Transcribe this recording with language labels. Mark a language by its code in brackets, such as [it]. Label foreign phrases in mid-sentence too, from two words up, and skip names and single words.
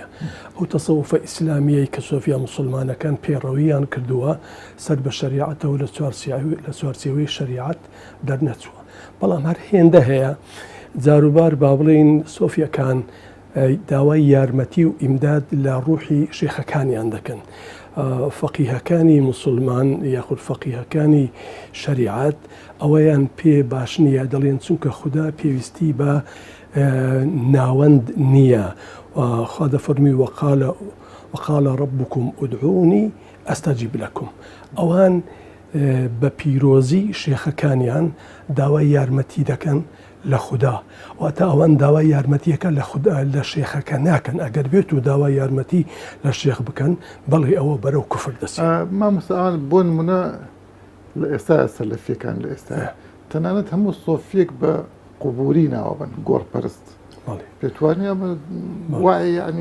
[ckb] ئەو تەسەوفە ئیسلامیەی کە سۆفیا مسلمانەکان پێڕەویان کردووە سەر بە شەریعەتەوە لە چوارچێوەی شەریعەت دەرنەچووە، بەڵام هەر هێندە هەیە جاروبار با بڵێن سۆفیەکان داوای یارمەتی و ئیمداد لە ڕوحی شێخەکانیان دەکەن. فەقیهەکانی مسلمان یاخود فەقیهەکانی شەریعەت ئەوەیان پێ باش نییە، دەڵێن چونکە خوددا پێویستی بە ناوەند نییە. خوا دەفەرمی [ar] وقال ربكم ادعوني استجب لكم. [ckb] ئەوان بە پیرۆزی شێخەکانیان داوای یارمەتی دەکەن لە خوددا، واتە ئەوان داوای یارمەتیەکە لە خوددا لە شێخەکە ناکەن. ئەگەر بێت و داوای یارمەتی لە شێخ بکەن بەڵێ ئەوە بەرەو کوفر دەچێت. مامۆستاان بۆ نمونە لە ئێستا سەلەفیەکان لە ئێستا تەنانەت هەموو سۆفیەک بە قوبوری ناوەبن، گۆڕپەرست پێتوانێ وای ینی